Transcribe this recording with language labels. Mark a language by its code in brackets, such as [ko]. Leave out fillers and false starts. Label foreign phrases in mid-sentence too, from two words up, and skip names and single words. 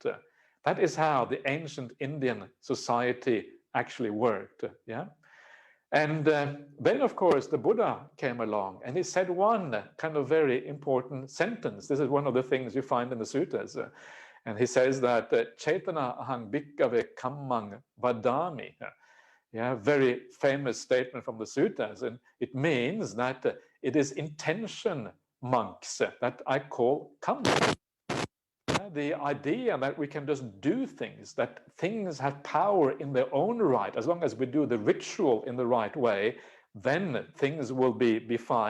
[en] That is how the ancient Indian society actually worked. And then, of course, the Buddha came along, and he said one kind of very important sentence. This is one of the things you find in the suttas. And he says that [pi] Chaitana ahang bhikkhave kammang vadami. [en] Very famous statement from the suttas. And it means that it is intention, monks, that I call karma. The idea that we can just do things, that things have power in their own right, as long as we do the ritual in the right way, then things will be fine.